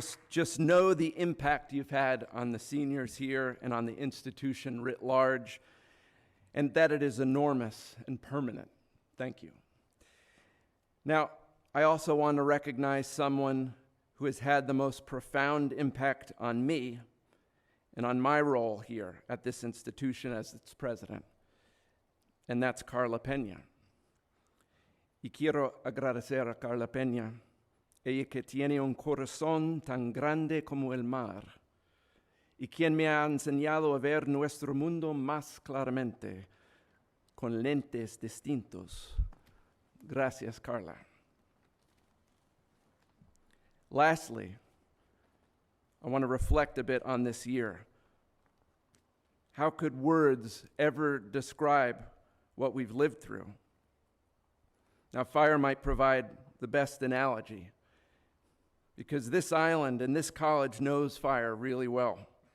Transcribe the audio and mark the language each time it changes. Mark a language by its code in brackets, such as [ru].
[en] Just know the impact you've had on the seniors here and on the institution writ large, and that it is enormous and permanent. Thank you. Now, I also want to recognize someone who has had the most profound impact on me and on my role here at this institution as its president, and that's Carla Peña. [es] Y quiero agradecer a Carla Peña, ella que tiene un corazón tan grande como el mar, y quien me ha enseñado a ver nuestro mundo más claramente, con lentes distintos. Gracias, Carla. [en] Lastly, I want to reflect a bit on this year. How could words ever describe what we've lived through? Now, fire might provide the best analogy, because this island and this college knows fire really well.